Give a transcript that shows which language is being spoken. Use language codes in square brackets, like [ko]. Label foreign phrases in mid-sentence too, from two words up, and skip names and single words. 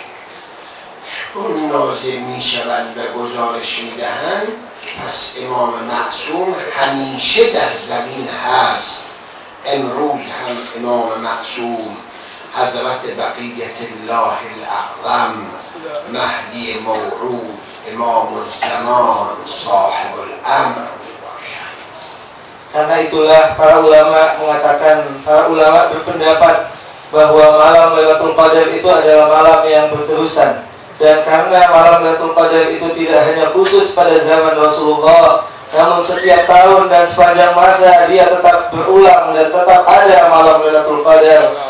[fa] چون نازل میشوند و گزارش میدهند، پس امام معصوم همیشه در زمین هست. امروز هم امام معصوم حضرت بقیت الله الاعظم مهدی موعود امام الزمان صاحب الامر باشد. [id] Karena itulah para ulama mengatakan, para ulama berpendapat bahwa malam Lailatul Qadar itu adalah malam yang berterusan. Dan karena malam Lailatul Qadar itu tidak hanya khusus pada zaman Rasulullah, namun setiap tahun dan sepanjang masa dia tetap berulang dan tetap ada malam Lailatul Qadar.